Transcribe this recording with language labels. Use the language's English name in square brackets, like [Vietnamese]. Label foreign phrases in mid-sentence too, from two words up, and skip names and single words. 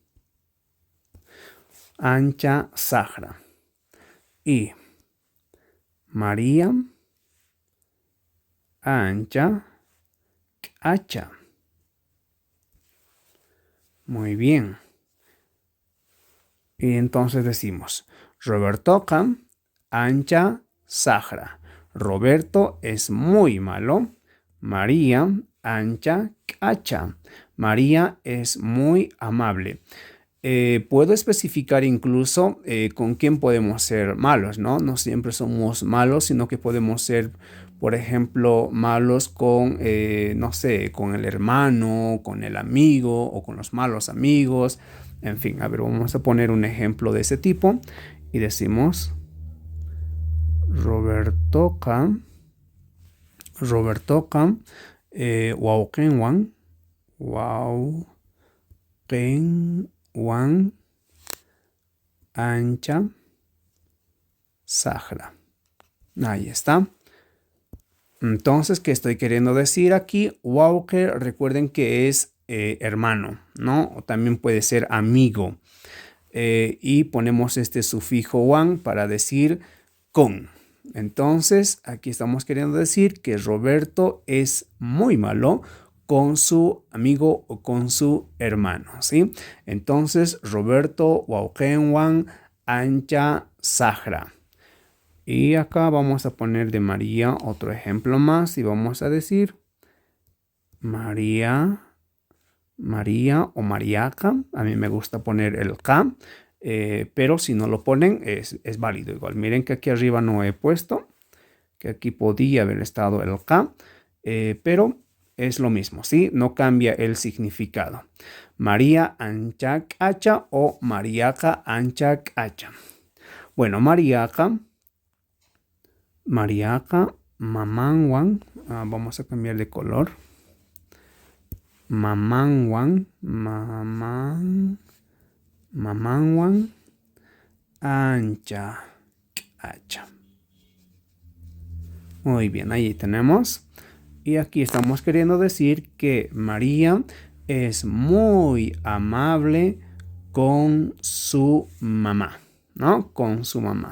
[Quechua] Ancha Sahra. Y María ancha hacha. [Spanish] Muy bien. Y entonces decimos, [Quechua] Robertoqa ancha sahra. [Spanish] Roberto es muy malo. [Quechua] María ancha hacha. [Spanish] María es muy amable. Puedo especificar incluso con quién podemos ser malos, ¿no? No siempre somos malos, sino que podemos ser, por ejemplo, malos con, no sé, con el hermano, con el amigo o con los malos amigos. En fin, a ver, vamos a poner un ejemplo de ese tipo y decimos [Quechua] Robertoqa wauqinwan ancha sahra. [Spanish] Ahí está. Entonces, ¿qué estoy queriendo decir aquí? Wauqe, recuerden que es hermano, ¿no? O también puede ser amigo. Y ponemos este sufijo wan para decir con. Entonces, aquí estamos queriendo decir que Roberto es muy malo con su amigo o con su hermano, ¿sí? [Quechua] Entonces, Roberto wauqenwan ancha sahra. [Spanish] Y acá vamos a poner de María otro ejemplo más y vamos a decir María o Mariaca. A mí me gusta poner el K, pero si no lo ponen es válido igual. Miren que aquí arriba no he puesto, que aquí podía haber estado el K, pero es lo mismo, ¿sí? No cambia el significado. [Quechua] María anchak hacha o Mariaca anchak hacha. Bueno, Mariaca, mamanwan, [Spanish] vamos a cambiar de color. [Quechua] Mamanwan ancha hacha. [Spanish] Muy bien, ahí tenemos. Y aquí estamos queriendo decir que María es muy amable con su mamá, ¿no? Con su mamá.